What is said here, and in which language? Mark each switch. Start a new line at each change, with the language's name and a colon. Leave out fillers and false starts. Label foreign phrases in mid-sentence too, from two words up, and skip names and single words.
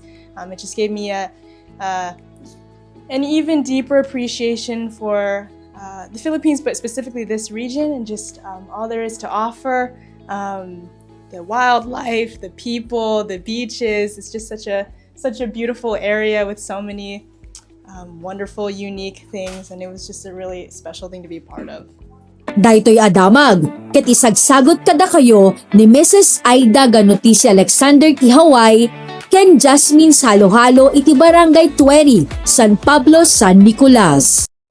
English: It just gave me an even deeper appreciation for the Philippines, but specifically this region, and just all there is to offer. The wildlife, the people, the beaches. It's just such a beautiful area with so many wonderful, unique things, and it was just a really special thing to be a part of.
Iloko: Daytoy adamag, ket isagsagot kada kayo ni Mrs. Aida ganuti si Alexander Kihaway ken Jasmine Salohalo iti Barangay 20, San Pablo, San Nicolas.